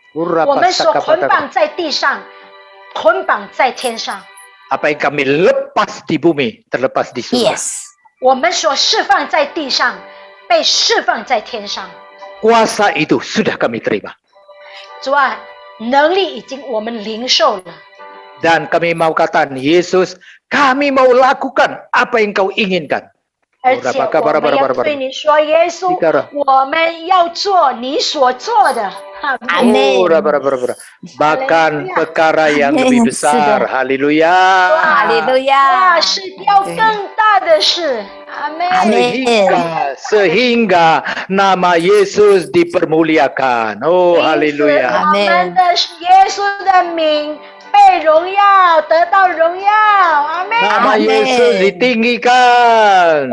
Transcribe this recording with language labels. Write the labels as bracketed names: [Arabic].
[Chinese] 我们所捆绑在地上，捆绑在天上。 [Indonesian] Apa yang kami lepas di bumi terlepas di surga. [English] Yes. [Chinese] 我们所释放在地上，被释放在天上。 [Indonesian] Kuasa itu sudah kami terima. [Chinese] 主啊，能力已经我们领受了。 [Indonesian] Dan kami mau katakan, Yesus, kami mau lakukan apa yang kau inginkan. [Chinese] 而且我们要对你说，耶稣，我们要做你所做的。 [Indonesian] Amin. Bahkan perkara yang lebih besar. Haleluya. Haleluya. [Chinese] 是要更大的事。阿门。 [Indonesian] Sehingga nama Yesus dipermuliakan. Oh, haleluya. [Chinese] 我们的耶稣的名被荣耀，得到荣耀。阿门。 [Indonesian] Nama Yesus ditinggikan.